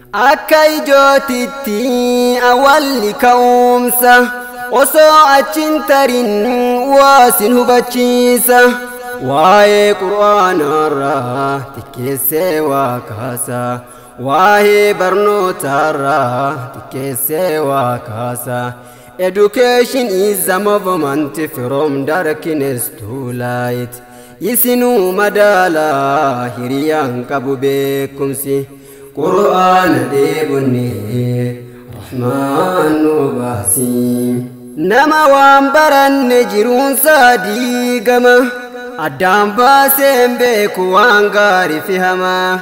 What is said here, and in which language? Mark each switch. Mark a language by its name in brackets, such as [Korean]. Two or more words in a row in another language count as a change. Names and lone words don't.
[Oromo] Akka ijootitti awwalli ka'umsa, osoo achin tarin waasin hubachiisa. Waa'ee Qur'aanarraa tikkeessee waa kaasa, waa'ee barnootarraa tikkeessee waa kaasa. [English] Education is the movement from darkness to light. [Oromo] Isinuu madaala hiriyaan qabu beekumsi, Qur'aana dheebonne, Rahmaan nu baasi. Nama waan baranne jiruunsaa diigama, addaan baaseen beeku waan gaarii fi hama.